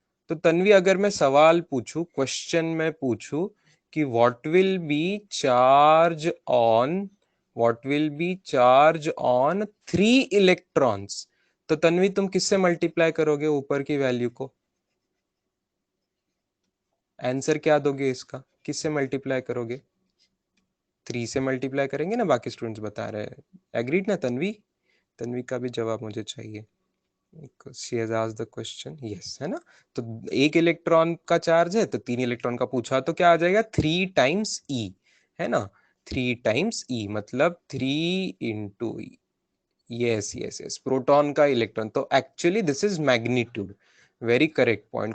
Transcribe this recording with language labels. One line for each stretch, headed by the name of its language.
Hindi: तो तन्वी, अगर मैं सवाल पूछूं, क्वेश्चन में पूछूं कि
English: what will be charge on, what will be charge on 3 electrons,
Hindi: तो तन्वी तुम किससे मल्टीप्लाई करोगे ऊपर की वैल्यू को? आंसर क्या दोगे इसका, किससे मल्टीप्लाई करोगे? 3 से मल्टीप्लाई करेंगे ना, बाकी स्टूडेंट्स बता रहे हैं। एग्रीड ना तन्वी? तन्वी का भी जवाब मुझे चाहिए।
English: She has asked the question, yes,
Hindi: है ना? तो 1 इलेक्ट्रॉन का चार्ज है, तो 3 इलेक्ट्रॉन का पूछा, तो क्या आ जाएगा? 3 टाइम्स E, है ना? 3 टाइम्स E मतलब 3 × E।
English: Yes yes yes, proton का electron, तो actually this is magnitude. Very correct point.